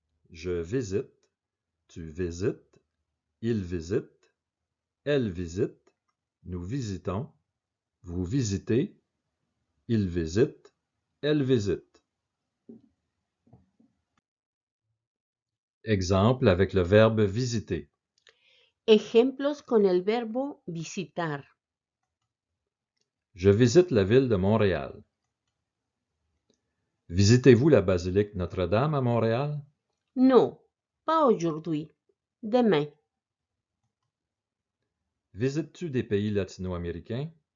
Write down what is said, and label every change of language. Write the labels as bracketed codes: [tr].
[fr] Je visite. Tu visites. Il visite. Elle visite. Nous visitons. Vous visitez. Il visite. Elle visite. Exemple avec le verbe visiter. [es] Ejemplos con el verbo visitar. [fr] Je visite la ville de Montréal. Visitez-vous la basilique Notre-Dame à Montréal? Non, pas aujourd'hui. Demain. Visites-tu des pays latino-américains?